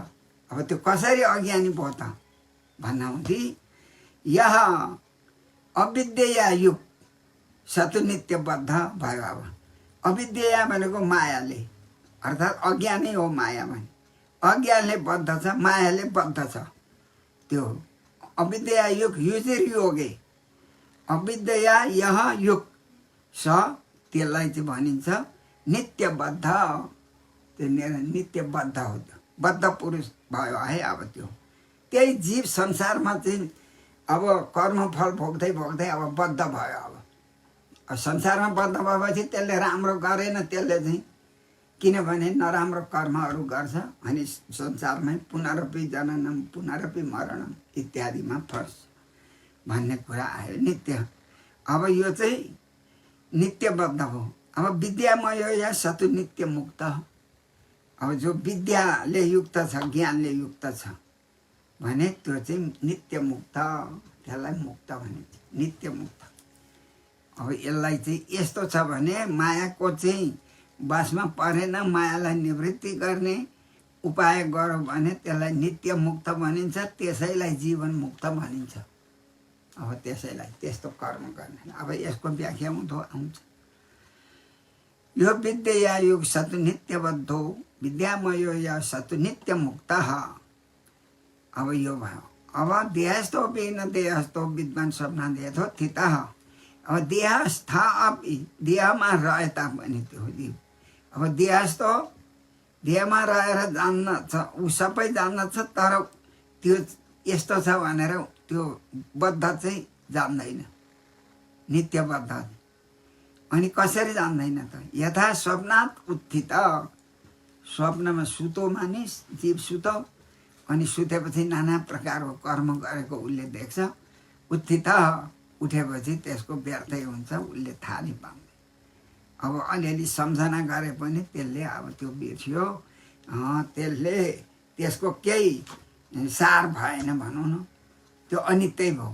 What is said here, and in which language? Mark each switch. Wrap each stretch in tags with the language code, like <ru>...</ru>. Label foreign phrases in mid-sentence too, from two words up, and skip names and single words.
<ne>अब त्यो कसरी अज्ञानी भयो त भन्नाउँदै यहाँ</ne> <sa>अविद्या युग सतु नित्यबद्ध</sa> <ne>भयो। अब अविद्या भनेको मायाले, अर्थात् अज्ञानै हो माया भने। अज्ञानले बद्ध छ, मायाले बद्ध छ। त्यो</ne> <sa>अविद्या युग युजिर योगे, अविद्या यह युग स</sa> <ne>त्यसलाई चाहिँ भनिन्छ नित्यबद्ध। त्यो नित्यबद्ध हो, त्यो बद्ध पुरुष भयो है। अब त्यो त्यही जीव संसारमा चाहिँ अब कर्मफल भोग्दै भोग्दै अब बद्ध भयो। अब संसारमा बद्ध भएपछि त्यसले राम्रो गरेन, त्यसले चाहिँ किनभने नराम्रो कर्महरू गर्छ अनि संसारमै</ne> <sa>पुनरपि जननम पुनरपि मरणम</sa> <ne>इत्यादिमा फर्स भन्ने कुरा आयो नित्य। अब यो चाहिँ नित्यबद्ध हो। अब</ne> <sa>विद्यामय या सतु नित्य मुक्त।</sa> <ne>अब जो विद्याले युक्त छ, ज्ञानले युक्त छ भने त्यो चाहिँ नित्य मुक्त, त्यसलाई मुक्त भनिन्छ, नित्य मुक्त। अब यसलाई चाहिँ यस्तो छ भने मायाको चाहिँ बसमा परेन, मायालाई निवृत्ति गर्ने उपाय गरौँ भने त्यसलाई नित्य मुक्त भनिन्छ, त्यसैलाई जीवन मुक्त भनिन्छ। अब त्यसैलाई त्यस्तो कर्म गर्ने। अब यसको व्याख्या उँधो आउँछ।</ne> <sa>यो विद्या युग सतु नित्यबद्धो विद्यामयो या सतु नित्य मुक्त।</sa> <ne>अब यो भयो।</ne> <sa>अब देहस्थो न देहस्थो विद्वान स्वप्न देहथो थित।</sa> <ne>अब देहस्थ अपि देहमा रहे तापनि त्यो जीव अब देहस्थ देहमा रहेर जान्न छ, ऊ सबै जान्न छ, तर त्यो यस्तो छ भनेर त्यो बद्ध चाहिँ जान्दैन, नित्यबद्ध। अनि कसरी जान्दैन त?</ne> <sa>यथा स्वप्नात् उत्थित,</sa> <ne>स्वप्नमा सुतो मानिस, जीव सुतो, अनि सुतेपछि नाना प्रकारको कर्म गरेको उसले देख्छ। उत्थित उठेपछि त्यसको व्यर्थै हुन्छ, उसले थाहा नै पाउँदैन। अब अलिअलि सम्झना गरे पनि त्यसले अब त्यो बिर्स्यो, त्यसले त्यसको केही सार भएन भनौँ न, त्यो अनित्यै भयो।</ne>